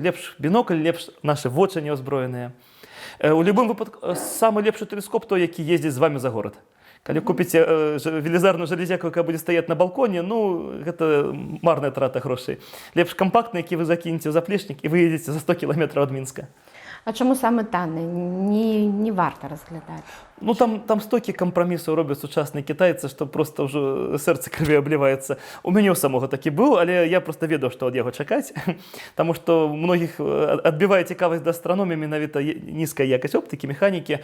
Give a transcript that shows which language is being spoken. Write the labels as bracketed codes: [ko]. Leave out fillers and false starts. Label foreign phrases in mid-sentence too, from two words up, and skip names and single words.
[be] Лепш бінокль, лепш нашы вочы неўзброеныя. У любым выпадку самы лепшы тэлескоп той, які ездзіць з вами за горад. Калі купіце велізарную жалезяку, якая будзе стаяць на балконе, ну, гэта марная трата грошай. Лепш кампактны, які вы закінеце ў заплечнік, і вы едзеце за 100 кіламетраў ад Мінска. А чому саме таны не варта разглядаць? Ну, там столькі кампрамісаў робяць сучасныя кітайцы, што проста ўжо сэрца крыві абліваецца. У мяне ў самога такі быў, але я проста ведаў, што ад яго чакаць, таму што многіх адбівае цікавасць да астраноміі менавіта нізкая якасць оптыкі, механікі.